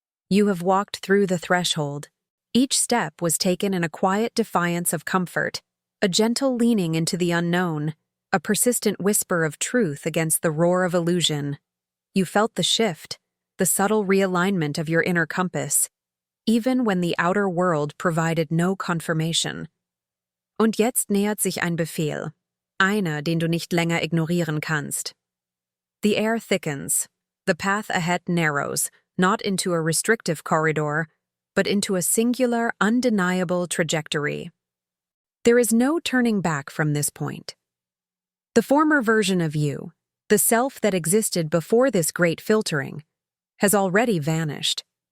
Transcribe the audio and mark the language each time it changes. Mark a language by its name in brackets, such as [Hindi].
[English] You have walked through the threshold. Each step was taken in a quiet defiance of comfort, a gentle leaning into the unknown, a persistent whisper of truth against the roar of illusion. You felt the shift, the subtle realignment of your inner compass, even when the outer world provided no confirmation. [German] Und jetzt nähert sich ein Befehl. Einer, den du nicht länger ignorieren kannst. [English] The air thickens. The path ahead narrows, not into a restrictive corridor, but into a singular, undeniable trajectory. There is no turning back from this point. The former version of you, the self that existed before this great filtering, has already vanished.